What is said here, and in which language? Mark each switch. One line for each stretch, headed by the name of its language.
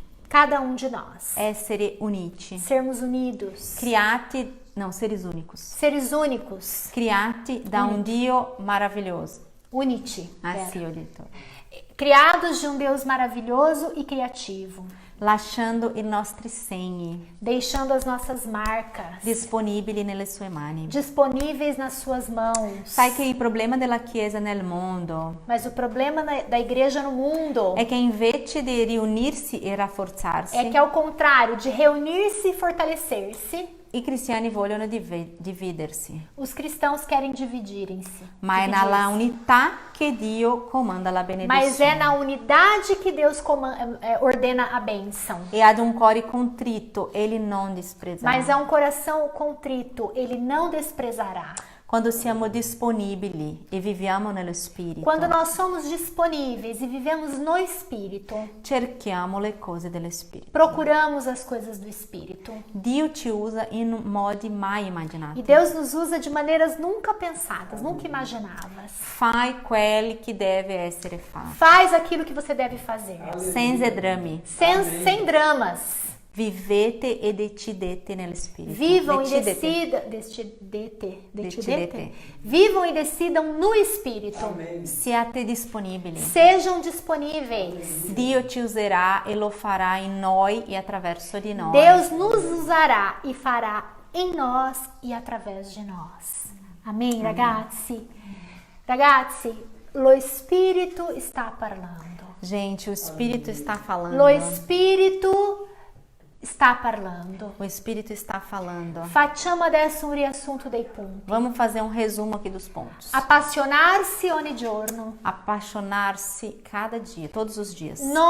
Portuguese: cada um de nós.
Italian: essere uniti.
Portuguese: Sermos unidos. Seres únicos. Seres únicos.
Italian: Criati da un Dio maravilhoso. Uniti. Ah,
Portuguese: Pera.
Italian: sì, ho detto.
Portuguese: Criados de um Deus maravilhoso e criativo.
Italian: Lasciando i nostri segni
Portuguese: Deixando as nossas marcas
Italian: disponibili nelle sue mani.
Portuguese: disponíveis nas suas mãos.
Italian: Sai che il problema della Chiesa nel mondo
Portuguese: Mas o problema da igreja no mundo
Italian: è che invece di riunirsi e rafforzarsi,
Portuguese: é que, ao contrário de reunir-se e fortalecer-se,
Italian: i cristiani vogliono dividersi.
Portuguese: os cristãos querem dividirem-se.
Italian: Ma è nella unità che Dio comanda la
Portuguese: Mas é
Italian: benedizione.
Portuguese: na unidade que Deus ordena a bênção.
Italian: E ad un cuore contrito Ele non disprezzerà.
Portuguese: Mas a um coração contrito, ele não desprezará.
Italian: Quando siamo disponibili e viviamo nello Spirito,
Portuguese: Quando nós somos disponíveis e vivemos no Espírito,
Italian: cerchiamo le cose dello Spirito.
Portuguese: procuramos as coisas do Espírito.
Italian: Dio ci usa in modi mai
Portuguese: E
Italian: immaginati.
Portuguese: Deus nos usa de maneiras nunca pensadas, nunca imaginavas.
Italian: Fai quel che deve essere fatto.
Portuguese: Faz aquilo que você deve fazer.
Italian: Senza drammi.
Portuguese: Sem dramas.
Italian: Vivete e decidete nello Spirito.
Portuguese: Vivam e
Italian: Decidete.
Portuguese: decidam. Vivam e decidam no Espírito.
Italian: Siate disponibili.
Portuguese: Sejam disponíveis.
Italian: Dio ci userà e lo farà in noi e attraverso di noi.
Portuguese: Deus nos usará e fará em nós e através de nós.
Italian: Amém, ragazzi? Ragazzi, lo Spirito está parlando.
Portuguese: Gente, o Spirito está falando.
Italian: Lo Spirito está parlando.
Portuguese: O Spirito está falando.
Italian: Facciamo adesso un riassunto dei punti.
Portuguese: Vamos fazer um resumo aqui dos pontos.
Italian: Appassionarsi ogni giorno.
Portuguese: Apaixonar-se cada dia, todos os dias.